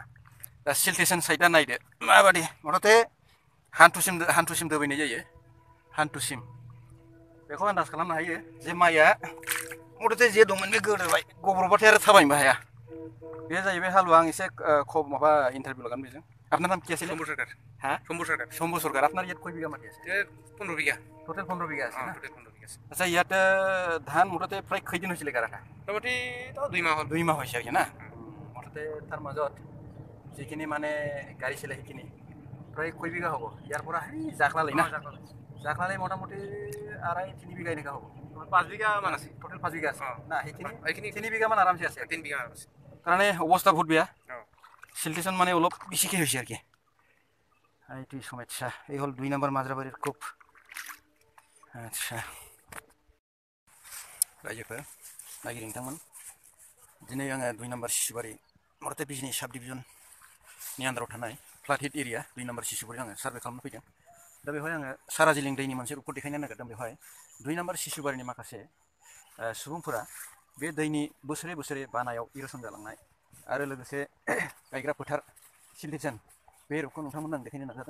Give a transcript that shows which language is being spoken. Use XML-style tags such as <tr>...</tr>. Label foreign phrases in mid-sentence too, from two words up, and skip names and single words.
<brx>दा सिलटेसन साइडआ नायदो माबादि मथथे हान्थुसिम दोबैनाय जायो। हान्थुसिम बेखौ आन्दाज खालामनो हायो जे माइया मथथे जे दंमोन बे गोदोबाय गब्र'बाथाय आरो थाबायनोबो हाया। बे जाहैबाय हालुवा। आं एसे माबा इंटरव्यू लगान बेजों।</brx> <bn>আপনার নাম কি আছে? শম্ভু সরকার। হ্যাঁ, শম্ভু সরকার।</bn> <as>শম্ভু সরকার। আপনার ইয়াত কয় বিঘা মাটি আছে? 15 বিঘা। টোটেল 15 বিঘা আছে না? টোটেল 15 বিঘা আছে। আচ্ছা, ইয়াত ধান মুঠতে প্ৰায় কেইদিন হৈছিলে গাৰাখা? মোটামুটি 2 মাহ হ'ল। 2 মাহ হৈছে আৰু না? মুঠতে তাৰ মাজত যিখিনি মানে গাড়ী চলে সেইখিনি প্ৰায় কয় বিঘা হ'ব? ইয়াৰ পৰা সেই জাখলালৈ না? জাখলালৈ মোটামুটি 2.5-3 বিঘা এনেকুৱা হ'ব। 5 বিঘা মান আছে। টোটেল 5 বিঘা আছে না? সেইখিনি 3 বিঘা মান আৰামছে আছে। 3 বিঘা আছে। কাৰণে অৱস্থা বহুত বেয়া। সিলটেশন মানে অলপ বেছিকে হৈছে আর কি।</as> <bn>এইটোই সমস্যা। এই হল 2 নম্বর মাজরাবাড়ির কূপ।</bn> <brx>আচ্ছা, রাইজोफोर नागिर नोंथांमोन, दिनै आङो 2 নম্বর शिशुबारि मरते बिजनि साब डिभिजननि आन्दाराव थानाय</brx> <en>flood hit area</en> <brx>2 নম্বর शिशुबारि आङो सार्भे खालामनो फैदों। दा बेवहाय आङो साराजिलिं दैनि मोनसे रिपर्ट देखायनो नागिरदों। बेवहाय 2 নম্বর शिशुबारिनि माखासे सुबुंफोरा बे दैनि बोसोरे बोसोरे बानायाव इर'सन जालांनाय आरो लोगोसे गायग्रा फोथार सिलटेसन बे रुपखौ नोंथांमोन आं देखायनो नाजादों।</brx>